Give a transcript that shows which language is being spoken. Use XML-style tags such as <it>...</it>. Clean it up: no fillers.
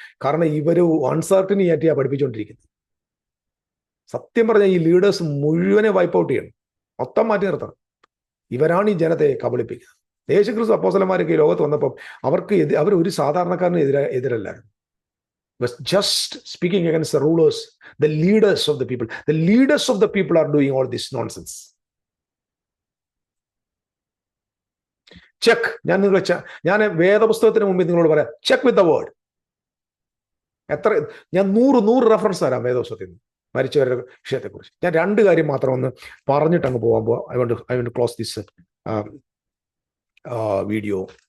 <ml>കാരണം ഇവര് അൺസർട്ടനി ആയിട്ടാണ് പഠിപ്പിച്ചുകൊണ്ടിരിക്കുന്നത്. സത്യം പറഞ്ഞാൽ ഈ ലീഡേഴ്സ് മുഴുവനെ വൈപ്പ് ഔട്ട് ചെയ്യണം, മൊത്തം മാറ്റി നിർത്തണം. ഇവരാണ് ഈ ജനത്തെ കബളിപ്പിക്കുന്നത്. യേശുക്രിസ്തു അപ്പോസ്തലന്മാരൊക്കെ ഈ ലോകത്ത് വന്നപ്പം അവർ ഒരു സാധാരണക്കാരന് എതിരല്ലായിരുന്നു.</ml> <en>Was just speaking against the rulers, the leaders of the people. The leaders of the people are doing all this nonsense. Check.</en> <ml>ഞാൻ വേദപുസ്തകത്തിന് മുമ്പിൽ നിങ്ങളോട് പറയാം,</ml> <en>Check with the Word.</en> <ml>ഞാൻ 100 റെഫറൻസ് തരാം വേദപുസ്തകത്തിൽ നിന്ന് മരിച്ചവരുടെ വിഷയത്തെക്കുറിച്ച്. ഞാൻ 2 കാര്യം മാത്രം ഒന്ന് പറഞ്ഞിട്ട് അങ്ങ് പോകുമ്പോൾ</ml> <en>I want to close this video.</en>